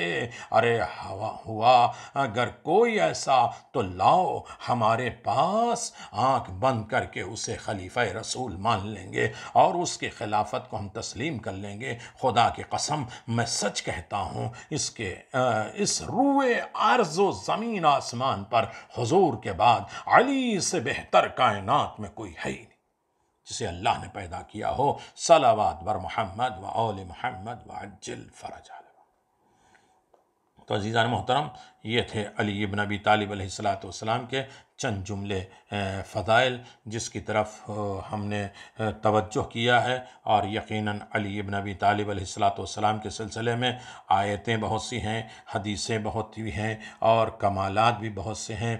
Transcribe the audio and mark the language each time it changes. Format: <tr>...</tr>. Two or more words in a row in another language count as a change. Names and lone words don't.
<ur>ارے ہوا اگر کوئی ایسا تو لاؤ ہمارے پاس، آنکھ بند کر کے اسے خلیفہ رسول مان لیں گے اور اس کی خلافت کو ہم تسلیم کر لیں گے۔ خدا کی قسم میں سچ کہتا ہوں، اس روئے ارض و زمین آسمان پر حضور کے بعد علی سے بہتر کائنات میں کوئی ہے ہی نہیں جسے اللہ نے پیدا کیا ہو۔</ur> <fa>صلوات بر محمد و آل محمد و عجل فرج۔</fa> <ur>تو عزیزان محترم، یہ تھے علی ابن ابی طالب علیہ السلام کے چند جملے فضائل جس کی طرف ہم نے توجہ کیا ہے، اور یقیناً علی ابن ابی طالب علیہ السلام کے سلسلے میں آیتیں بہت سی ہیں، حدیثیں بہت سی ہیں، اور کمالات بھی بہت سے ہیں۔</ur>